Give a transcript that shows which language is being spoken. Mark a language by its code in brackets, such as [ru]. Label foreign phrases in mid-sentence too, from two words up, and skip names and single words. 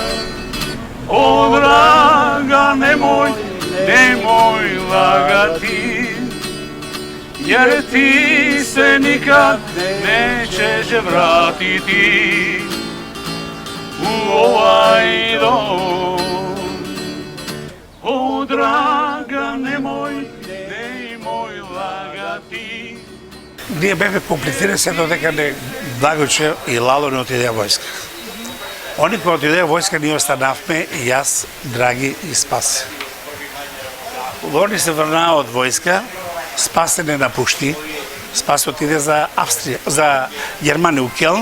[sr] O draga, nemoj lagati, jer ti se nikad nećeš vratiti u ovaj dom. O draga, nemoj lagati. [mk] Ние бевме комплицирани се додека не Благоче и Лало не отидеа војска. Они кои отидеа војска, ние останавме и јас, Драги и Спас. Они се врнаа од војска, Спас не напушти, Спас отиде за Австрија, за Германија у Келн.